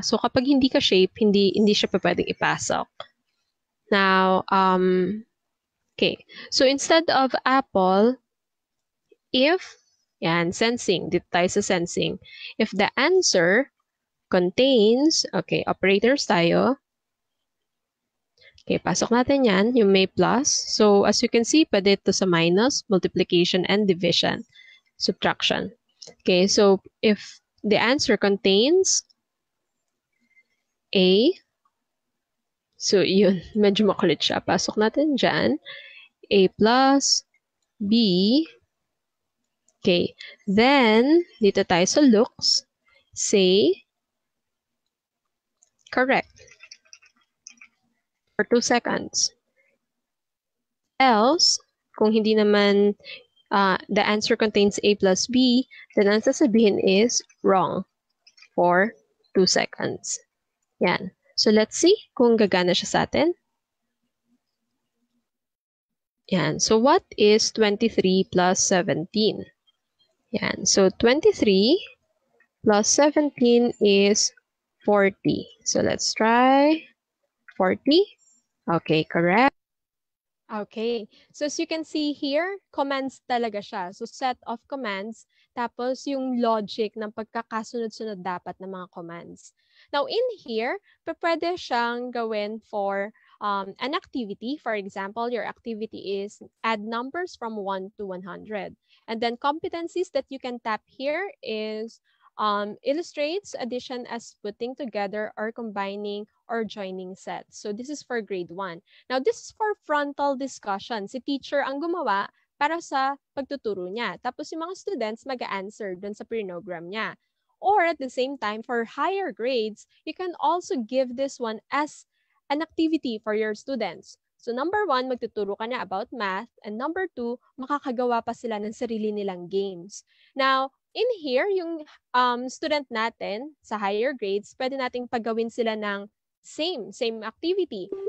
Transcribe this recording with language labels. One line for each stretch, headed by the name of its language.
Filipino: So, kapag hindi ka shape, hindi siya pa pwedeng ipasok.
English: Now, okay. So, instead of apple, if, yan, sensing.
Filipino: Dito tayo sa sensing.
English: If the answer contains, okay, operators tayo. Okay,
Filipino: pasok natin yan, yung may plus.
English: So, as you can see, pwede ito sa minus, multiplication, and division, subtraction. Okay, so if the answer contains A, so yun,
Filipino: medyo makulit siya. Pasok natin dyan, A plus B.
English: Okay, then,
Filipino: dito tayo sa looks,
English: say correct for 2 seconds. Else,
Filipino: kung hindi naman
English: the answer contains A plus B, then
Filipino: ang sasabihin
English: is wrong for 2 seconds. Yan. So, let's see
Filipino: kung gagana siya sa atin.
English: Yan. So, what is 23 plus 17? Yan. So, 23 plus 17 is 40. So, let's try 40. Okay, correct. Okay. So, as you can see here, commands
Filipino: talaga siya. So, set of commands, tapos yung logic ng pagkakasunod-sunod dapat ng mga commands.
English: Now, in here,
Filipino: pwede siyang gawin
English: for an activity. For example, your activity is add numbers from 1 to 100. And then competencies that you can tap here is illustrates addition as putting together or combining or joining sets. So this is for grade 1. Now this is for frontal discussion.
Filipino: Si teacher ang gumawa para sa pagtuturo niya. Tapos yung mga students mag-answer dun sa program niya.
English: Or at the same time, for higher grades, you can also give this one as an activity for your students.
Filipino: So number 1, magtuturo ka na about math. And number 2, makakagawa pa sila ng sarili nilang games. Now, in here, yung student natin sa higher grades, pwede nating pagawin sila ng same activity.